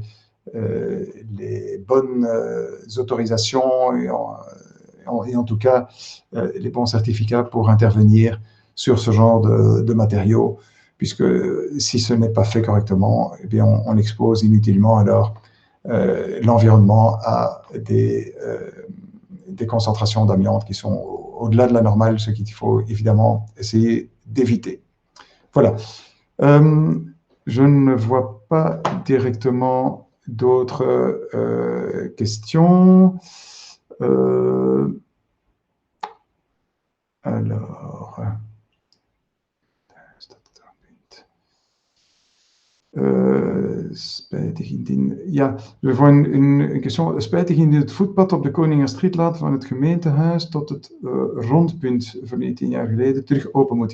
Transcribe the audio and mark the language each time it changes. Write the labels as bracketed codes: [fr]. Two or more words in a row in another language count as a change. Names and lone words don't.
[fr] les bonnes autorisations et en tout cas les bons certificats pour intervenir sur ce genre de matériaux, puisque si ce n'est pas fait correctement, eh bien on expose inutilement alors l'environnement à des concentrations d'amiante qui sont au-delà de la normale, ce qu'il faut évidemment essayer d'éviter. Voilà. Je ne vois pas directement d'autres questions. Alors, [nl] spijtig indien... Ja, we voor een question. Spijtig indien het voetpad op de Koningenstraat van het gemeentehuis tot het rondpunt van 10 jaar geleden terug open moet.